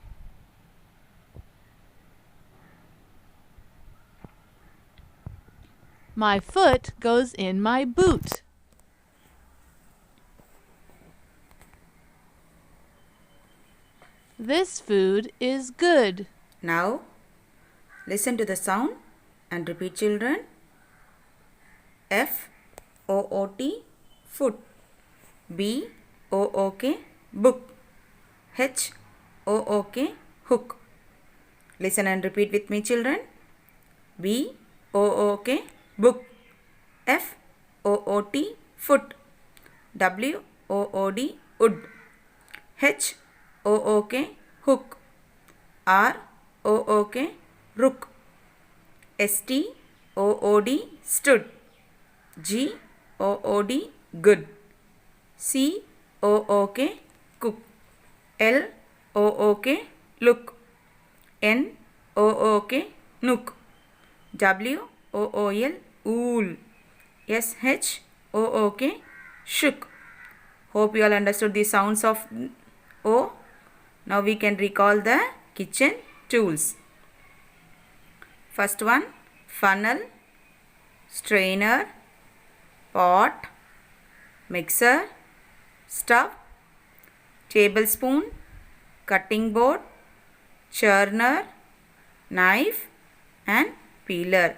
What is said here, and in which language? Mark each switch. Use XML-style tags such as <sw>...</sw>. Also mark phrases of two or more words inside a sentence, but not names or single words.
<en>My foot goes in my boot. This food is good. Now listen to the sound and repeat children. F-O-O-T, foot. B-O-O-K, book. H-O-O-K, hook. Listen and repeat with me children. B-O-O-K, book. F-O-O-T, foot. W-O-O-D, wood. H-O-O-K, hook. R-O-O-K, rook. S-T-O-O-D, stood. G-O-O-D, good. C-O-O-K, cook. L-O-O-K, look. N-O-O-K, nook. W-O-O-L, wool. S-H-O-O-K, shook. Hope you all understood the sounds of O. Now we can recall the kitchen tools. First one, funnel, strainer, pot, mixer, stove, tablespoon, cutting board, churner, knife and peeler.</en>